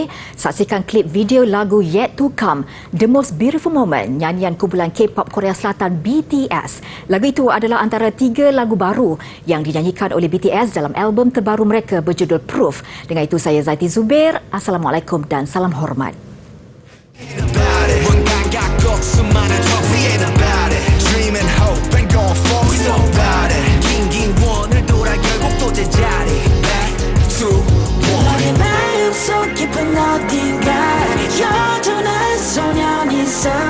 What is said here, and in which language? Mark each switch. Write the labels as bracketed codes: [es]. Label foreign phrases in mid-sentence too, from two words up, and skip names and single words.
[ms] Saksikan klip video lagu Yet to Come, The Most Beautiful Moment, nyanyian kumpulan K-pop Korea Selatan BTS. Lagu itu adalah antara 3 lagu baru yang dinyanyikan oleh BTS dalam album terbaru mereka berjudul Proof. Dengan itu, saya Zaiti Zubair. Assalamualaikum dan salam hormat. [ko] 너의 마음속 깊은 어딘가 여전한 소년이 있어